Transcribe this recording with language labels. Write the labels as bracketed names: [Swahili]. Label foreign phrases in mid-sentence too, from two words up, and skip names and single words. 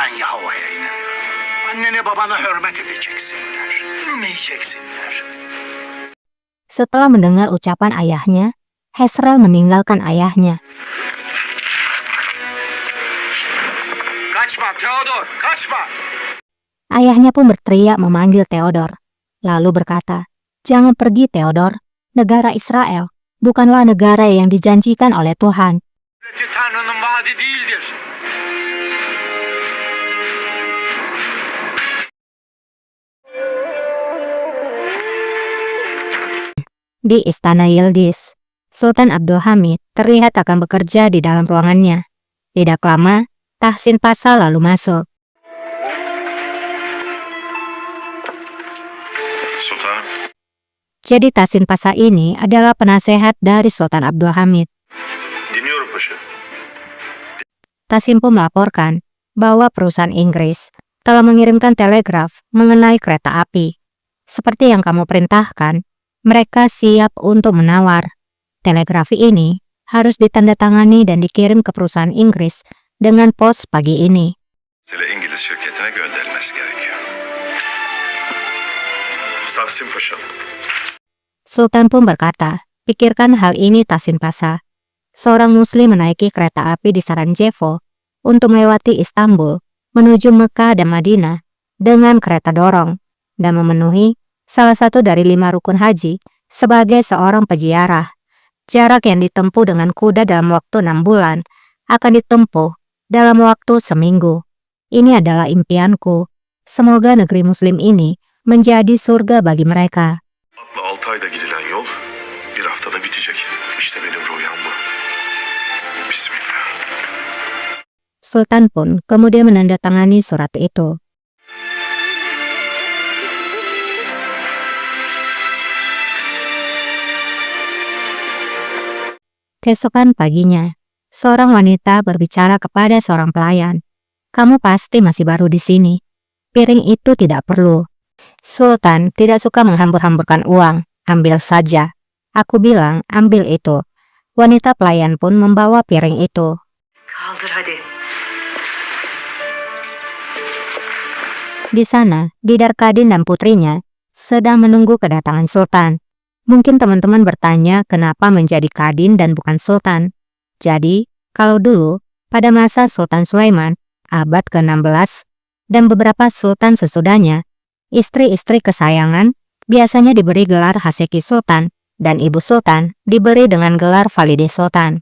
[Turkish] havaya inanıyor. Annene babana hürmet edeceksinler. Ümeyeceksinler. [Indonesian] Setelah mendengar ucapan ayahnya, Hezral meninggalkan ayahnya. [Turkish] Kaçma Theodor, kaçma. [Indonesian] Ayahnya pun berteriak memanggil Theodor, lalu berkata, "Jangan pergi Theodor, negara Israel bukanlah negara yang dijanjikan oleh Tuhan. [Turkish] Devleti Tanrı'nın vaadi değildir. [Indonesian] Di Istana Yildiz, Sultan Abdulhamid terlihat akan bekerja di dalam ruangannya. Tidak lama, Tahsin Pasha lalu masuk. [Turkish] Sultanım. [Indonesian] Jadi Tahsin Pasha ini adalah penasehat dari Sultan Abdulhamid. [Turkish] Dinliyorum paşa. [Indonesian] Tahsin pun melaporkan bahwa perusahaan Inggris telah mengirimkan telegraf mengenai kereta api. Seperti yang kamu perintahkan, mereka siap untuk menawar. Telegraf ini harus ditandatangani dan dikirim ke perusahaan Inggris dengan pos pagi ini. [Turkish] Mesele İngiliz şirketine gönderilmesi gerekiyor. Tahsin Paşa. [Indonesian] Sultan pun berkata, pikirkan hal ini Tahsin Pasha. Seorang muslim menaiki kereta api di Sarajevo untuk melewati Istanbul menuju Mekah dan Madinah dengan kereta dorong dan memenuhi salah satu dari 5 rukun haji sebagai seorang peziarah. Jarak yang ditempuh dengan kuda dalam waktu 6 bulan akan ditempuh dalam waktu seminggu. Ini adalah impianku. Semoga negeri muslim ini menjadi surga bagi mereka. [Turkish] Atla 6 ayda gidilen yol bir haftada bitecek. İşte benim rüyam bu. Bismillah. [Indonesian] Sultan pun kemudian menandatangani surat itu. Keesokan paginya, seorang wanita berbicara kepada seorang pelayan. "Kamu pasti masih baru di sini. Piring itu tidak perlu." Sultan tidak suka menghambur-hamburkan uang. "Ambil saja." Aku bilang, "Ambil itu." Wanita pelayan pun membawa piring itu. [Turkish] Kaldır hadi. [Indonesian] Di sana, Bidar Kadin dan putrinya sedang menunggu kedatangan Sultan. Mungkin teman-teman bertanya kenapa menjadi Kadin dan bukan Sultan. Jadi, kalau dulu, pada masa Sultan Sulaiman, abad ke-16, dan beberapa Sultan sesudahnya, istri-istri kesayangan biasanya diberi gelar Haseki Sultan, dan Ibu Sultan diberi dengan gelar Valide Sultan.